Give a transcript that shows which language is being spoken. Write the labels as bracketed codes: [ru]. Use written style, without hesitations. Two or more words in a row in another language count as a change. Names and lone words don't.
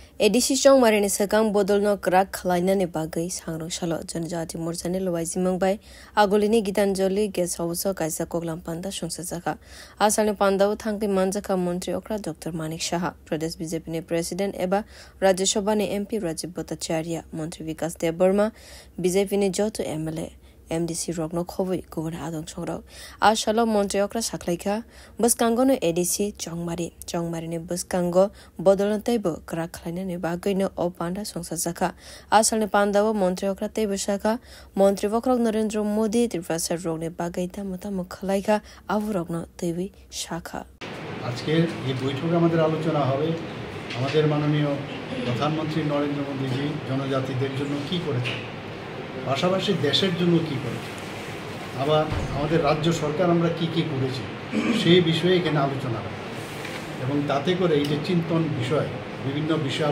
[trp] एडिसी चौमारिनि सेकां बदलनो क्राक खालायनायनि बागै सांग्रां सालो जनजाति मोर्चानि लवाइजि मंबाय आगोलिनि गीतांजलि गेस्ट हाउसआव कायसा कगलाम पान्दा संसाजाखा आसामनि पान्दाव थांखि मानजाखा मन्त्री अक्रा डॉक्टर मानिक साहा प्रदेश बीजेपीनि प्रेसिडेंट एबा राज्यसभानि एमपी राजीव भट्टाचार्य मंत्री विकास देबबर्मा बीजेपीनि जतो एमएलए MDC Rogno Khobui Guban Adong Songrok Ashalo Montre Okra Saklaika Buskango no ADC Chongmari ni Buskango Bodolan Table Kraklina ni Bagino O Panda Songsazaka Asal Pandawa Montre Okra Table Shaka Montre Vokrok Narendra Modi Tirvasa Rogne Bagaita Matamu Kalaika Avurogno TV Shaka [bn] আজকের এই বৈঠকে আমাদের আলোচনা হবে আমাদের মাননীয় প্রধানমন্ত্রী নরেন্দ্র মোদীজি জনজাতিদের জন্য কি করেছেন পাশাপাশি দেশের জন্য কি করেছে আবার আমাদের রাজ্য সরকার আমরা কি কি করেছি সেই বিষয়ে এখানে আলোচনা হবে এবং তাতে করে এই যে চিন্তন বিষয় বিভিন্ন বিষয়